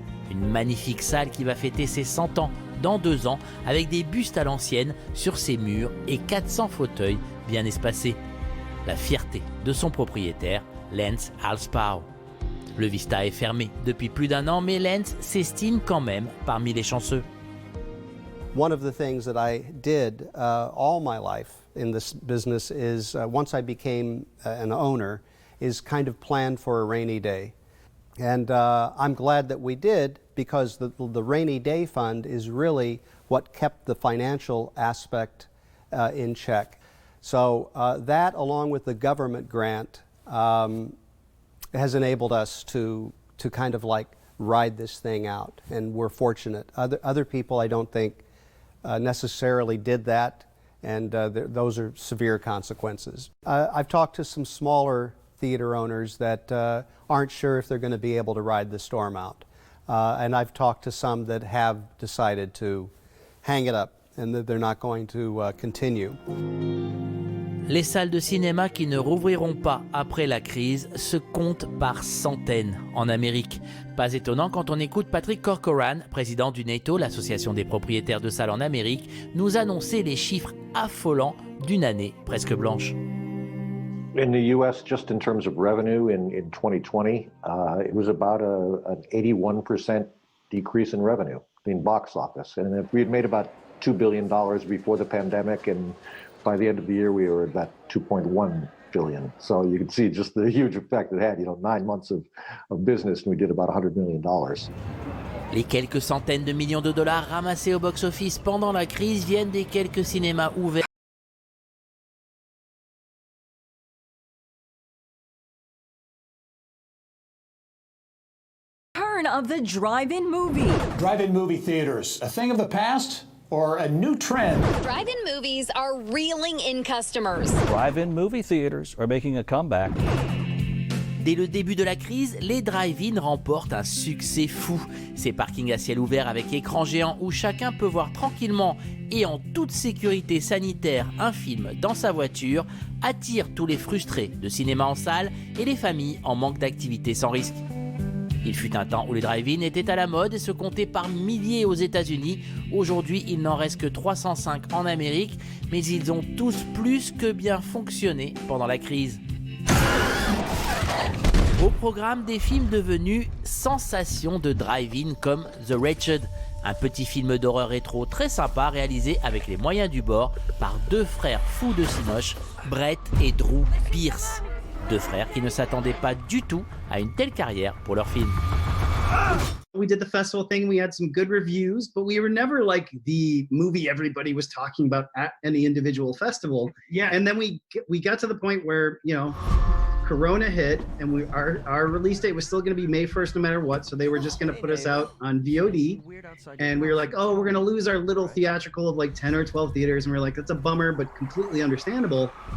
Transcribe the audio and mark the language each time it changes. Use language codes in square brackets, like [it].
[fr] Une magnifique salle qui va fêter ses 100 ans dans 2 ans avec des bustes à l'ancienne sur ses murs et 400 fauteuils bien espacés. La fierté de son propriétaire, Lance Alspau. Le Vista est fermé depuis plus d'1 an, mais Lance s'estime quand même parmi les chanceux. [en] One of the things that I did all my life in this business is, once I became an owner, is kind of plan for a rainy day. And I'm glad that we did, because the rainy day fund is really what kept the financial aspect in check. So that, along with the government grant, has enabled us to kind of like ride this thing out, and we're fortunate. Other people, I don't think, necessarily did that, and those are severe consequences. I've talked to some smaller theater owners that aren't sure if they're going to be able to ride the storm out. And I've talked to some that have decided to hang it up and that they're not going to continue. [fr] Les salles de cinéma qui ne rouvriront pas après la crise se comptent par centaines en Amérique. Pas étonnant quand on écoute Patrick Corcoran, président du NATO, l'association des propriétaires de salles en Amérique, nous annoncer les chiffres affolants d'une année presque blanche. [en] In the U.S., just in terms of revenue in 2020, it was about an 81% decrease in revenue in box office. And if we had made about $2 billion before the pandemic, and by the end of the year, we were at about 2.1 billion. So you can see just the huge effect it had. 9 months of business, and we did about $100 million. [fr] Les quelques centaines de millions de dollars ramassés au box-office pendant la crise viennent des quelques cinémas ouverts. [en] Of the drive-in movie. Drive-in movie theaters, a thing of the past or a new trend? Drive-in movies are reeling in customers. Drive-in movie theaters are making a comeback. [fr] Dès le début de la crise, les drive-in remportent un succès fou. Ces parkings à ciel ouvert avec écran géant où chacun peut voir tranquillement et en toute sécurité sanitaire un film dans sa voiture attirent tous les frustrés de cinéma en salle et les familles en manque d'activité sans risque. Il fut un temps où les drive-in étaient à la mode et se comptaient par milliers aux États-Unis. Aujourd'hui, il n'en reste que 305 en Amérique, mais ils ont tous plus que bien fonctionné pendant la crise. Au programme, des films devenus sensations de drive-in comme The Wretched, un petit film d'horreur rétro très sympa réalisé avec les moyens du bord par 2 frères fous de cinoche, Brett et Drew Pierce. 2 frères qui ne s'attendaient pas du tout à une telle carrière pour leur film. [en] We did the festival thing, we had some good reviews, but we were never like the movie everybody was talking about at any individual festival. Yeah. And then we got to the point where, Corona hit, and our release date was still going to be May 1st no matter what, so they were just going to put us out on VOD, and we were like, oh, we're going to lose our little theatrical of like 10 or 12 theaters, and we we're like, that's a bummer, but completely understandable.